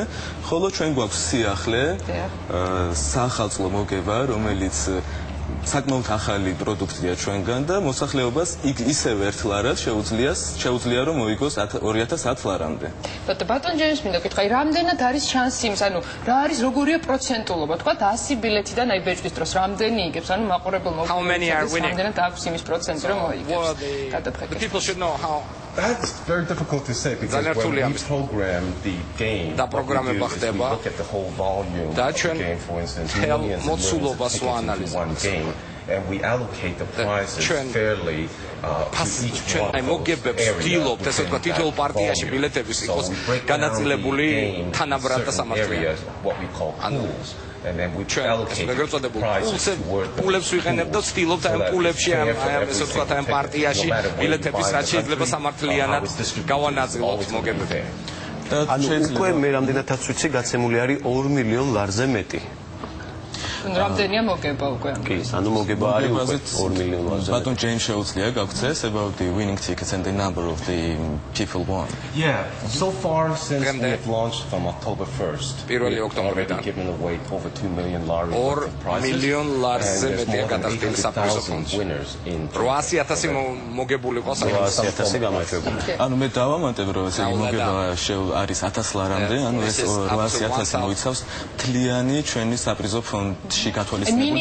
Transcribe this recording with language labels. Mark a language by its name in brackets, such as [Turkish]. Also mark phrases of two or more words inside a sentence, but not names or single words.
[Georgian] ხოლო ჩვენ გვაქვს სიახლე საახალწლო მოგება, რომელიც საკმაოდ ახალი პროდუქტია ჩვენგან და მოსახლეობას ისევ 1 ლარად შეუძლია რომ მოიგოს 2010 ლარამდე. ბატონ ჯეიმს მინდა გითხრა, რამდენად არის შანსი იმის, ანუ რა არის როგორია პროცენტულობა, თქვა 100 ბილეთიდან აი ბეჭდის დროს რამდენი იგებს, ანუ მაყურებელმა რამდენად აქვს იმის პროცენტი რომ მოიგებს. [English] That's very difficult to say because when we program the game, we look at the whole volume of the game, for instance, millions and millions of tickets into one game, and we allocate the prizes fairly to each one of those areas. So we break down areas, what we call pools. And then we allocate prizes toward [Georgian] პულებს ვიყენებ და ვცდილობთ ამ პულებში ამ ესე ვთქვათ ამ პარტიაში ბილეთების რაც შეიძლება სამართლიანად გავანაწილოთ მოგებები. ანუ უკვე მე რამდენადაც ვიცი, გაცემული არის 2 მილიონ ლარზე მეტი. რამდენია მოგება უკვე? კი, ანუ მოგება არის უკვე 2 მილიონ ლარზე. ბატონ ჯეიმს შეუძლია გაგცეს [English] about the winning tickets and the number of the people won. Yeah, so far since we have launched from October 1st, we've already given away over 2 million lari worth of prizes. [Georgian] 2 მილიონ ლარზე მეტია გადახდილი საფრთხო ფონდში. 800,000 მოგებული ყავს 800,000 გამარჯვებული. ანუ მე დავამატებ, რომ ესე მოგება არის 1000 ლარამდე, ანუ ეს 800,000 მოიცავს მთლიანი ჩვენი საპრიზო ფონდში გათვალისწინებულ თანხებს.